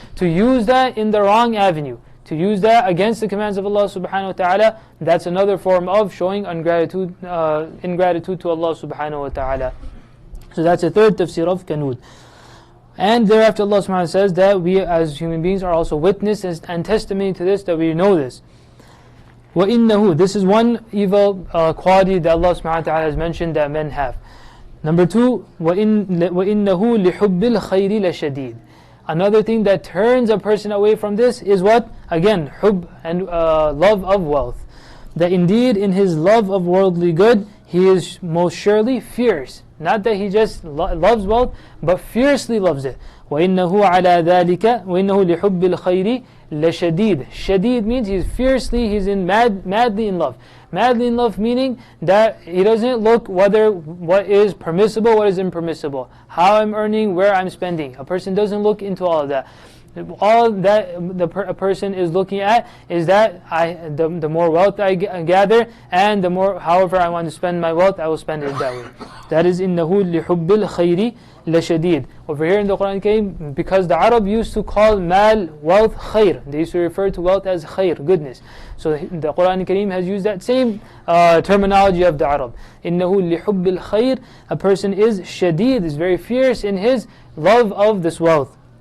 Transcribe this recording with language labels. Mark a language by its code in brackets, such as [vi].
[en] To use that in the wrong avenue, to use that against the commands of Allah subhanahu wa ta'ala, that's another form of showing ingratitude to Allah subhanahu wa ta'ala. So that's a third tafsir of qanud. And thereafter Allah subhanahu wa ta'ala says that we as human beings are also witnesses and testimony to this, that we know this. [ar] وَإِنَّهُ, [en] this is one evil quality that Allah subhanahu wa ta'ala has mentioned that men have. Number two, [ar] وَإِنَّهُ لِحُبِّ الْخَيْرِ لَشَدِيدٌ. [en] Another thing that turns a person away from this is what? Again, hub and love of wealth. That indeed in his love of worldly good, he is most surely fierce. Not that he just loves wealth, but fiercely loves it. [ar] وَإِنَّهُ عَلَى ذَلِكَ وَإِنَّهُ لِحُبِّ الْخَيْرِ لَشَدِيدٌ. [en] Shadid means he's madly in love. Madly in love meaning that he doesn't look what is permissible, what is impermissible, how I'm earning, where I'm spending. A person doesn't look into all of that. All that a person is looking at is that the more wealth I gather, and the more, however I want to spend my wealth, I will spend it that way. That is [ar] إِنَّهُ لِحُبِّ الْخَيْرِ لَشَدِيدٌ. [en] Over here in the Quran Kareem, because the Arab used to call mal, wealth, khair. They used to refer to wealth as khair, goodness. So the Quran Kareem has used that same terminology of the Arab. [ar] إِنَّهُ لِحُبِّ الْخَيْرِ. [en] A person is shadid, is very fierce in his love of this wealth.